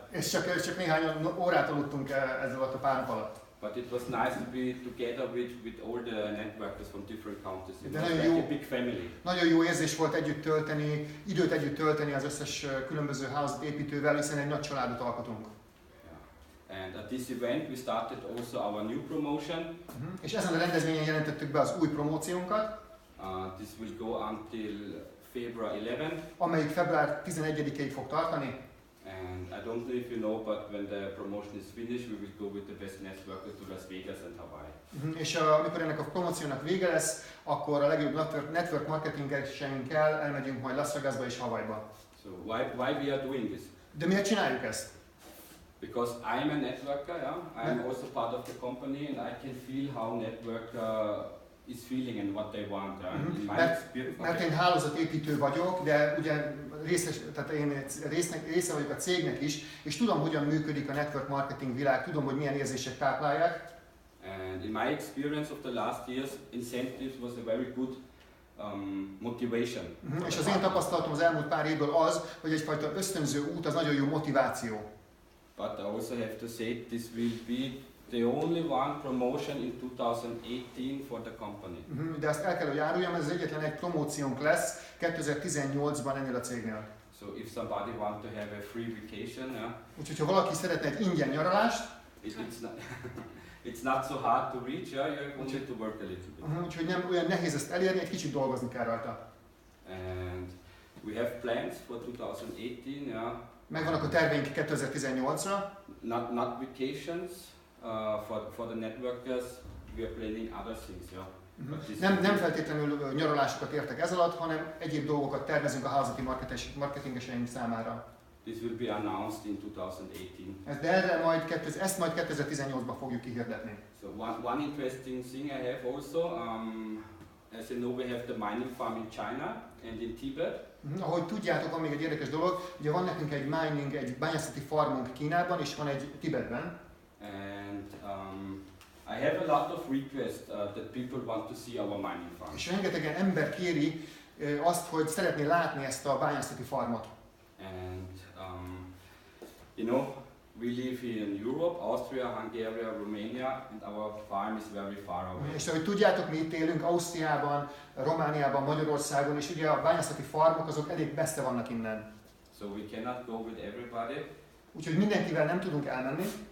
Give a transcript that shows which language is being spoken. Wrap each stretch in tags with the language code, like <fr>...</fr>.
<hu>És csak néhány órát aludtunk ez alatt a pár nap alatt.</hu> <en>But it was nice to be together with all the networkers from different countries. It</en> <hu>De</hu> <en>was like a big family.</en> <hu>Nagyon jó érzés volt időt együtt tölteni az összes különböző hálózatépítővel, hiszen egy nagy családot alkotunk.</hu> <en>Yeah. And at this event we started also our new promotion.</en> <hu>És ezen a rendezvényen jelentettük be az új promóciónkat.</hu> <en>This will go until February 11th.</en> <hu>Amelyik február 11-ig fog tartani.</hu> <en>And I don't know if you know, but when the promotion is finished, we will go with the best networkers to Las Vegas and Hawaii.</en> <hu>És amikor ennek a promóciónak vége lesz, akkor a legjobb network marketingeseinkkel elmegyünk majd Las Vegasba és Hawaiiba.</hu> <en>So why we are doing this?</en> <hu>De miért csináljuk ezt?</hu> <en>Because I'm a networker, yeah. I'm also part of the company, and I can feel how network is feeling and what they want.</en> <hu>Mert én hálózatépítő vagyok, de ugye én része vagyok a cégnek is, és tudom, hogyan működik a network marketing világ, tudom, hogy milyen érzések táplálják.</hu> <en>And in my experience of the last years, incentives was a very good motivation.</en> <hu>És az én tapasztalatom az elmúlt pár évből az, hogy egyfajta ösztönző út az nagyon jó motiváció.</hu> <en>But I also have to say this will be the only one promotion in 2018 for the company.</en> <hu>De azt el kell, hogy áruljam, ez az egyetlen egy promóciónk lesz 2018-ban ennél a cégnél.</hu> <en>So if somebody want to have a free vacation, yeah.</en> <hu>Úgyhogy ha valaki szeretne egy ingyen nyaralást,</hu> <en>it's not so hard to reach, yeah. You have only to work a little bit.</en> <hu>Úgyhogy nem olyan nehéz ezt elérni, egy kicsit dolgozni kell rajta.</hu> <en>And we have plans for 2018, yeah.</en> <hu>Megvannak a terveink 2018-ra.</hu> <en>Not vacations for the networkers. we are planning other things, yeah.</en> <hu>Nem feltétlenül nyaralásokat értek ez alatt, hanem egyéb dolgokat tervezünk a hálózati marketingeseink számára.</hu> <en>This will be announced in 2018.</en> <hu>De erre ezt majd 2018-ban fogjuk kihirdetni.</hu> <en>So one interesting thing I have also, as you know, we have the mining farm in China and in Tibet.</en> <hu>Ahogy tudjátok, van még egy érdekes dolog, ugye van nekünk egy bányászati farmunk Kínában, és van egy Tibetben.</hu> <en>And I have a lot of requests that people want to see our mining farm.</en> <hu>És rengetegen ember kéri azt, hogy szeretné látni ezt a bányászati farmot.</hu> <en>And you know, we live in Europe, Austria, Hungary, Romania, and our farm is very far away.</en> <hu>És ahogy tudjátok, mi itt élünk Ausztriában, Romániában, Magyarországon, és ugye a bányászati farmok azok elég messze vannak innen.</hu> <en>So we cannot go with everybody.</en> <hu>Úgyhogy mindenkivel nem tudunk elmenni.</hu>